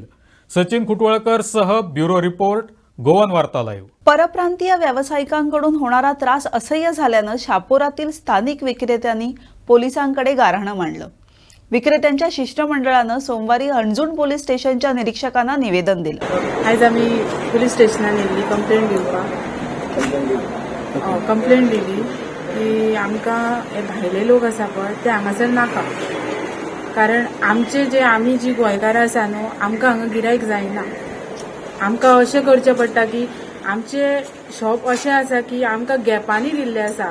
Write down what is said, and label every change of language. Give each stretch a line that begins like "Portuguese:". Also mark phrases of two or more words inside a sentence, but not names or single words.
Marathi: सचिन खुटवळकर सह ब्युरो रिपोर्ट, गोवन वार्ता लाईव्ह. परप्रांतीय व्यावसायिकांकडून होणारा त्रास असह्य झाल्यानं शापोरातील स्थानिक विक्रेत्यांनी पोलिसांकडे गाऱ्हाणं मांडलं. विक्रेत्यांच्या शिष्टमंडळानं सोमवारी हणजूण पोलीस स्टेशनच्या निरीक्षकांना निवेदन दिलं.
Konkani: आयज आमी पुलीस स्टेशनान येयल्ली कंप्लेंट दिवपाक. कंप्लेंट दिली की आमकां हे भायले लोक आसा पळय ते हांगासर नाका. कारण आमचे जे आमी जी गोंयकारां आसा न्हू आमकां हांगा गिरायक जायना. आमकां अशें करचें पडटा की आमचे शॉप अशें आसा की आमकां गॅपांनी दिल्ले आसा.